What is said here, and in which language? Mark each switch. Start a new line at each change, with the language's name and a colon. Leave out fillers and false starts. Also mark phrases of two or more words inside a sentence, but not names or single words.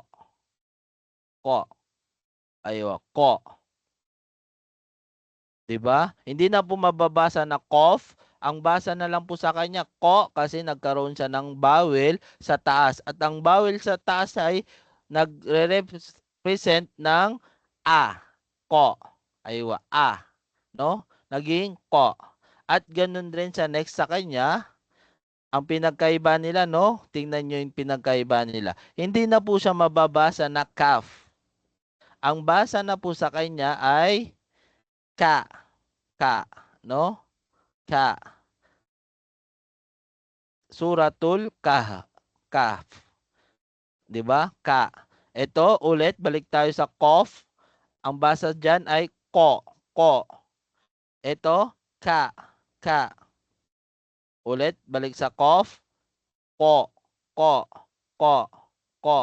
Filipino: Ko. Aywa, ko. 'Di ba? Hindi na po mababasa na cough. Ang basa na lang po sa kanya ko kasi nagkaroon siya ng vowel sa taas. At ang vowel sa taas ay nagre-represent ng a. Ko. Aywa, a. No? Naging ko. At ganun rin sa next sa kanya. Ang pinagkaiba nila, no? Tingnan nyo yung pinagkaiba nila. Hindi na po siya mababasa na calf. Ang basa na po sa kanya ay ka. Ka. No? Ka. Suratul Kahf. Kahf. 'Di ba? Ka. Ito ulit balik tayo sa cough. Ang basa diyan ay ko. Ko. Ito ka. Ka. Ulit balik sa cough. Ko. Ko. Ko. Ko.